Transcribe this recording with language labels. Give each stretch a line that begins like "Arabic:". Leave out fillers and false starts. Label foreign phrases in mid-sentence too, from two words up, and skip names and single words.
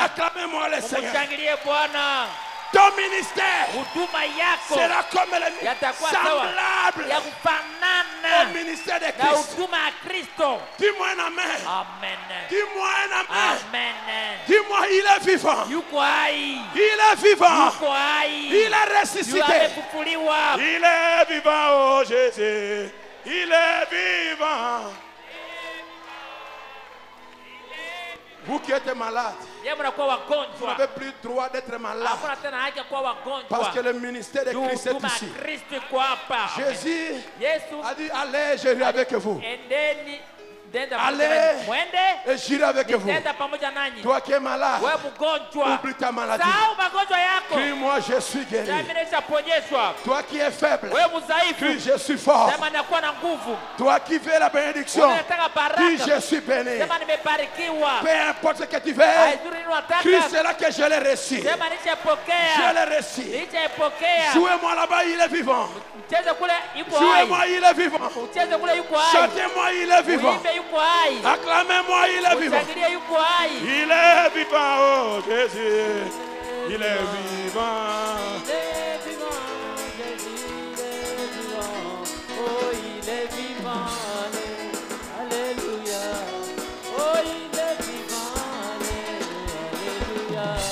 French: Acclamez-moi le Seigneur.
Swahili: Mshangilie Bwana.
French: Ton ministère
Swahili: Huduma yako
French: sera comme le
Swahili: yatakuwa sawa
French: semblable
Swahili: ya
French: au
Swahili: kufanana
French: ministère de
Swahili: na
French: Christ.
Swahili: huduma ya Kristo.
French: Dis-moi un amen. Amen. Dis-moi un amen. Amen. Dis-moi, il est vivant.
Swahili: Yuko hai.
French: Il est vivant.
Swahili: Yuko hai.
French: Il est
Swahili: Yu
French: ressuscité.
Swahili: amefufuliwa.
French: Il est vivant, oh Jésus. Il est vivant. Vous qui êtes malade,
Swahili: Yeye mnakuwa
French: vous
Swahili: wagonjwa.
French: n'avez plus le droit d'être malade.
Swahili: Hakuna tena haki ya kuwa
French: Parce que
Swahili: wagonjwa.
French: le ministère de Christ est
Swahili: Huduma
French: ici.
Swahili: ya Kristo iko hapa.
French: Jésus
Swahili: Yesu
French: a dit, allez, j'irai avec vous.
Swahili: endeni nenda
French: Allez.
Swahili: pamoja nanyi. Mwende
French: Et j'irai avec vous.
Swahili: nenda pamoja nanyi.
French: Toi qui es malade,
Swahili: Wewe mgonjwa.
French: oublie ta maladie.
Swahili: Sahau magonjwa yako.
French: Crie-moi, je suis guéri.
Swahili: Sema nimeshaponyeshwa.
French: Toi qui es faible,
Swahili: Wewe mdhaifu.
French: crie, je suis fort.
Swahili: Sema nakuwa na nguvu.
French: Toi qui veux la bénédiction,
Swahili: Unataka
French: crie,
Swahili: baraka.
French: je suis béni.
Swahili: Sema nimebarikiwa.
French: Peu importe ce que tu veux,
Swahili: Haidhuru nini unataka.
French: crie, c'est là que je l'ai reçu.
Swahili: Sema
French: Je
Swahili: nishapokea.
French: l'ai reçu.
Swahili: Nishapokea.
French: Jouez-moi là-bas, il est vivant.
Swahili: Mcheze kule yuko hai.
French: Jouez-moi, il est vivant.
Swahili: Mcheze kule yuko hai.
French: Chantez-moi, il est vivant.
Swahili: Uimbe yuko hai.
French: Acclamez-moi, il est vivant.
Swahili: Mshangilie yuko hai.
French: Il est vivant, oh Jésus. Il est vivant. Il est vivant, Jésus, il est vivant. Oh, il est vivant. Alléluia. Oh, il est vivant. Alléluia.